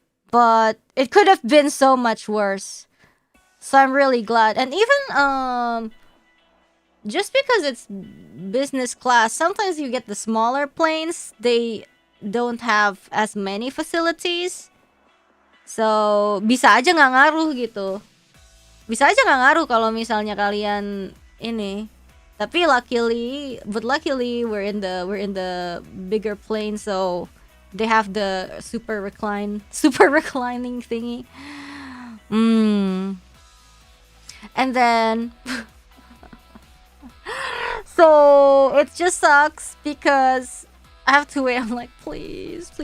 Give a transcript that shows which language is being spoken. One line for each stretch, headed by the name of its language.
English: But it could have been so much worse. So I'm really glad. And even just because it's business class, sometimes you get the smaller planes. They don't have as many facilities. So
Indonesian: bisa aja nggak ngaruh gitu. Bisa aja nggak ngaruh kalau misalnya kalian ini.
English: Tapi luckily we're in the bigger plane, so they have the super reclining thingy. And then so it just sucks because I have to wait. I'm like, please.